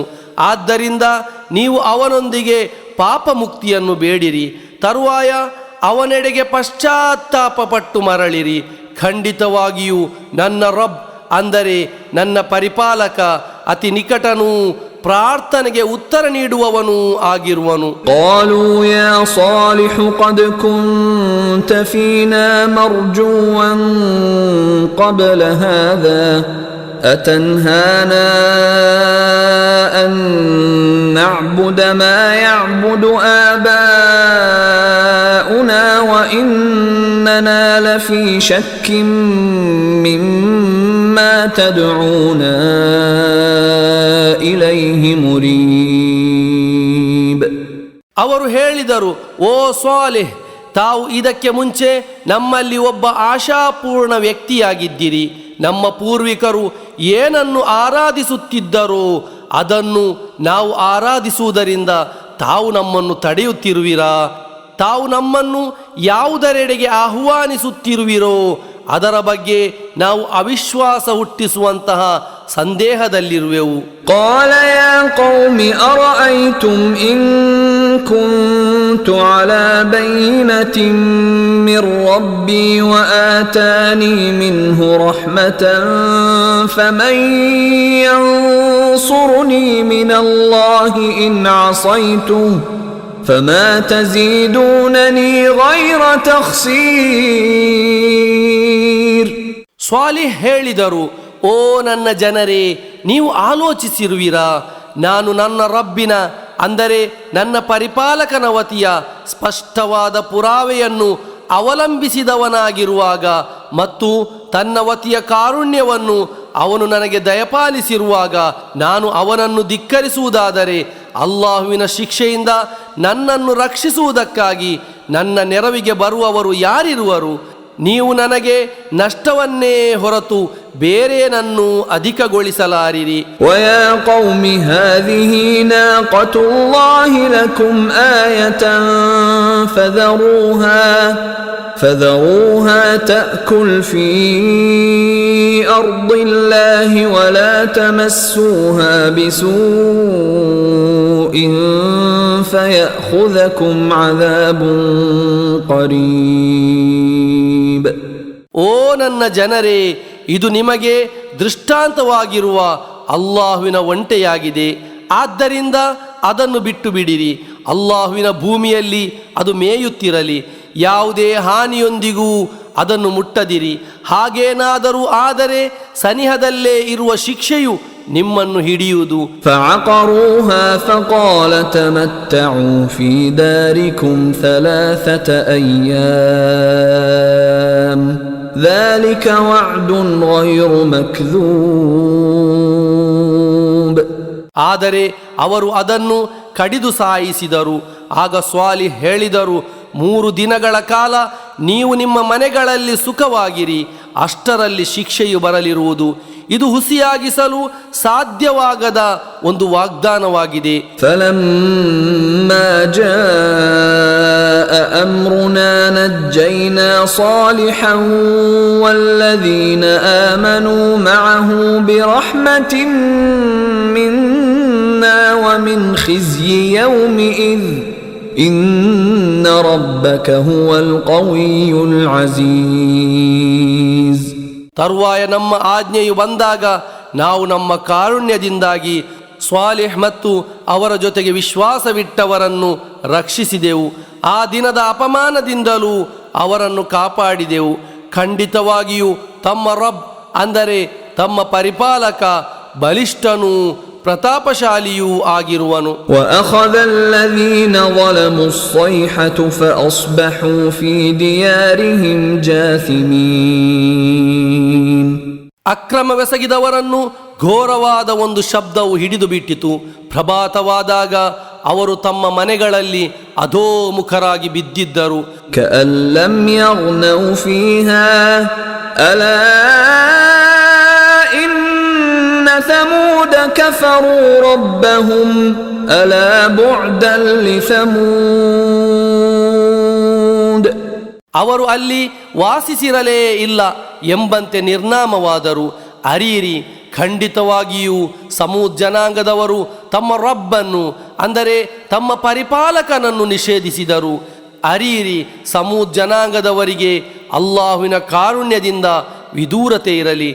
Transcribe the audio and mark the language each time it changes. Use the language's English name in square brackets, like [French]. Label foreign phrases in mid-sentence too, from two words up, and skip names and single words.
[Kannada] ಆದ್ದರಿಂದ ನೀವು ಅವನೊಂದಿಗೆ ಪಾಪ ಮುಕ್ತಿಯನ್ನು ಬೇಡಿರಿ. ತರುವಾಯ ಅವನೆಡೆಗೆ ಪಶ್ಚಾತ್ತಾಪ ಪಟ್ಟು ಮರಳಿರಿ. ಖಂಡಿತವಾಗಿಯೂ ನನ್ನ ರಬ್ ಅಂದರೆ ನನ್ನ ಪರಿಪಾಲಕ ಅತಿ ನಿಕಟನೂ ಪ್ರಾರ್ಥನೆಗೆ ಉತ್ತರ ನೀಡುವವನೂ ಆಗಿರುವನು. [Arabic] قالوا يا صالح قد كنت فينا مرجوا قبل هذا أتنهانا أن نعبد ما يعبد آباؤنا وإننا لفي شك مما تدعونا إليه مريب. [Kannada] ಅವರು ಹೇಳಿದರು, ಓ ಸ್ವಾಲಿಹ್, ತಾವು ಇದಕ್ಕೆ ಮುಂಚೆ ನಮ್ಮಲ್ಲಿ ಒಬ್ಬ ಆಶಾಪೂರ್ಣ ವ್ಯಕ್ತಿಯಾಗಿದ್ದಿರಿ. ನಮ್ಮ ಪೂರ್ವಿಕರು ಏನನ್ನು ಆರಾಧಿಸುತ್ತಿದ್ದರೋ ಅದನ್ನು ನಾವು ಆರಾಧಿಸುವುದರಿಂದ ತಾವು ನಮ್ಮನ್ನು ತಡೆಯುತ್ತಿರುವಿರಾ? ತಾವು ನಮ್ಮನ್ನು ಯಾವುದರೆಡೆಗೆ ಆಹ್ವಾನಿಸುತ್ತಿರುವಿರೋ ಅದರ ಬಗ್ಗೆ ನಾವು ಅವಿಶ್ವಾಸ ಹುಟ್ಟಿಸುವಂತಹ ಸಂದೇಹದಲ್ಲಿರುವೆವು. [Arabic] قال يا قوم أرأيتم إن كنت على بينة من ربي وآتاني منه رحمة فمن ينصرني من الله إن عصيته فما تزيدونني غير تخسير. [Kannada] ಸ್ವಾಲಿಹ್ ಹೇಳಿದರು, ಓ ನನ್ನ ಜನರೇ, ನೀವು ಆಲೋಚಿಸಿರುವಿರಾ, ನಾನು ನನ್ನ ರಬ್ಬಿನ ಅಂದರೆ ನನ್ನ ಪರಿಪಾಲಕನ ವತಿಯ ಸ್ಪಷ್ಟವಾದ ಪುರಾವೆಯನ್ನು ಅವಲಂಬಿಸಿದವನಾಗಿರುವಾಗ ಮತ್ತು ತನ್ನ ವತಿಯ ಕಾರುಣ್ಯವನ್ನು ಅವನು ನನಗೆ ದಯಪಾಲಿಸಿರುವಾಗ ನಾನು ಅವನನ್ನು ಧಿಕ್ಕರಿಸುವುದಾದರೆ ಅಲ್ಲಾಹುವಿನ ಶಿಕ್ಷೆಯಿಂದ ನನ್ನನ್ನು ರಕ್ಷಿಸುವುದಕ್ಕಾಗಿ ನನ್ನ ನೆರವಿಗೆ ಬರುವವರು ಯಾರಿರುವರು? ನೀವು ನನಗೆ ನಷ್ಟವನ್ನೇ ಹೊರತು ಬೇರೇನನ್ನು ಅಧಿಕಗೊಳಿಸಲಾರಿರಿ. [Arabic] ويا قوم هذه ناقة الله لكم آية فذروها تأكل في أرض الله ولا تمسوها بسوء فيأخذكم عذاب قريب. [Kannada] ಓ ನನ್ನ ಜನರೇ, ಇದು ನಿಮಗೆ ದೃಷ್ಟಾಂತವಾಗಿರುವ ಅಲ್ಲಾಹುವಿನ ಒಂಟೆಯಾಗಿದೆ. ಆದ್ದರಿಂದ ಅದನ್ನು ಬಿಟ್ಟು ಬಿಡಿರಿ. ಅಲ್ಲಾಹುವಿನ ಭೂಮಿಯಲ್ಲಿ ಅದು ಮೇಯುತ್ತಿರಲಿ. ಯಾವುದೇ ಹಾನಿಯೊಂದಿಗೂ ಅದನ್ನು ಮುಟ್ಟದಿರಿ. ಹಾಗೇನಾದರೂ ಆದರೆ ಸನಿಹದಲ್ಲೇ ಇರುವ ಶಿಕ್ಷೆಯು ನಿಮ್ಮನ್ನು ಹಿಡಿಯುವುದು. [Arabic] فعقروها فقال تمتعوا في داركم 3 أيام ذلك وعد غير مكذوب. [Kannada] ಆದರೆ ಅವರು ಅದನ್ನು ಕಡಿದು ಸಾಯಿಸಿದರು. ಆಗ ಸ್ವಾಲಿಹ್ ಹೇಳಿದರು, 3 ದಿನಗಳ ಕಾಲ ನೀವು ನಿಮ್ಮ ಮನೆಗಳಲ್ಲಿ ಸುಖವಾಗಿರಿ, ಅಷ್ಟರಲ್ಲಿ ಶಿಕ್ಷೆಯು ಬರಲಿರುವುದು. ಇದು ಹುಸಿಯಾಗಿಸಲು ಸಾಧ್ಯವಾಗದ ಒಂದು ವಾಗ್ದಾನವಾಗಿದೆ. [Arabic] فلما جاء أمرنا نجينا صالحا والذين آمنوا معه برحمة منا ومن خزي يومئذ إن ربك هو القوي العزيز. [Kannada] ತರುವಾಯ ನಮ್ಮ ಆಜ್ಞೆಯು ಬಂದಾಗ ನಾವು ನಮ್ಮ ಕಾರುಣ್ಯದಿಂದಾಗಿ ಸ್ವಾಲಿಹ್ ಮತ್ತು ಅವರ ಜೊತೆಗೆ ವಿಶ್ವಾಸವಿಟ್ಟವರನ್ನು ರಕ್ಷಿಸಿದೆವು. ಆ ದಿನದ ಅಪಮಾನದಿಂದಲೂ ಅವರನ್ನು ಕಾಪಾಡಿದೆವು. ಖಂಡಿತವಾಗಿಯೂ ತಮ್ಮ ರಬ್ ಅಂದರೆ ತಮ್ಮ ಪರಿಪಾಲಕ ಬಲಿಷ್ಠನೂ ಪ್ರತಾಪಶಾಲಿಯೂ ಆಗಿರುವನು. [Arabic] وأخذ الذين ظلموا الصيحة فأصبحوا في ديارهم جاثمين. [Kannada] ಅಕ್ರಮವೆಸಗಿದವರನ್ನು ಘೋರವಾದ ಒಂದು ಶಬ್ದವು ಹಿಡಿದು ಬಿಟ್ಟಿತು. ಪ್ರಭಾತವಾದಾಗ ಅವರು ತಮ್ಮ ಮನೆಗಳಲ್ಲಿ ಅಧೋಮುಖರಾಗಿ ಬಿದ್ದಿದ್ದರು. [Arabic] كأن لم يغنوا فيها ألا إن ثمود كفروا ربهم ألا بعدا لثمود. [Kannada] ಅವರು ಅಲ್ಲಿ ವಾಸಿಸಿರಲೇ ಇಲ್ಲ ಎಂಬಂತೆ ನಿರ್ನಾಮವಾದರು. ಅರೀರಿ, ಖಂಡಿತವಾಗಿಯೂ ಸಮೂದ್ ಜನಾಂಗದವರು ತಮ್ಮ ರಬ್ಬನ್ನು ಅಂದರೆ ತಮ್ಮ ಪರಿಪಾಲಕನನ್ನು ನಿಷೇಧಿಸಿದರು. ಅರೀರಿ, ಸಮೂದ್ ಜನಾಂಗದವರಿಗೆ ಅಲ್ಲಾಹುವಿನ ಕಾರುಣ್ಯದಿಂದ ವಿದೂರತೆ ಇರಲಿ.